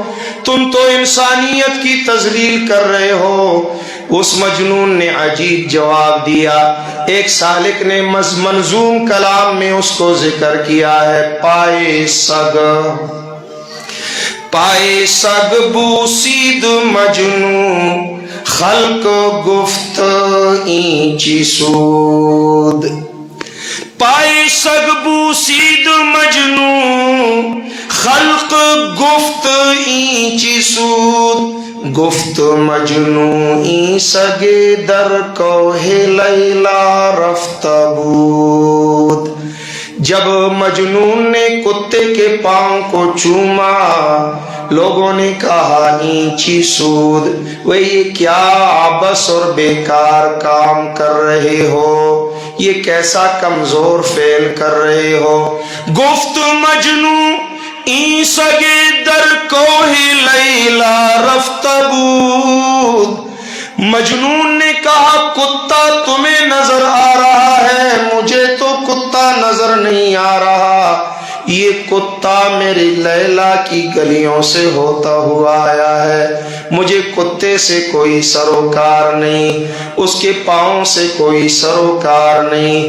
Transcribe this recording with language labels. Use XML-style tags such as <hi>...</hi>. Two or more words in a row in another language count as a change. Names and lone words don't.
<ur>تم تو انسانیت کی تذلیل کر رہے ہو. اس مجنون نے عجیب جواب دیا. ایک سالک نے منظوم کلام میں اس کو ذکر کیا ہے.</ur> <fa>پائے سگ بوسید مجنون، خلق گفت اینچی سود. پائے سگ بوسید مجنون، خلق گفت اینچی سود. گفت مجنون این سگے در کوہ لیلا رفت بود.</fa> <ur>جب مجنون نے کتے کے پاؤں کو چوما، لوگوں نے کہا</ur> <fa>اینچی سود،</fa> <ur>وہ یہ کیا عبث اور بیکار کام کر رہے ہو، یہ کیسا کمزور فعل کر رہے ہو.</ur> <fa>گفت مجنون این سگے در کوہ لیلا رفت بود.</fa> <ur>مجنون نے کہا کتا تمہیں نظر آ رہا ہے، مجھے تو کتا نظر نہیں آ رہا. یہ کتا میری لیلا کی گلیوں سے ہوتا ہوا آیا ہے، مجھے کتے سے کوئی سروکار نہیں، اس کے پاؤں سے کوئی سروکار نہیں.</ur>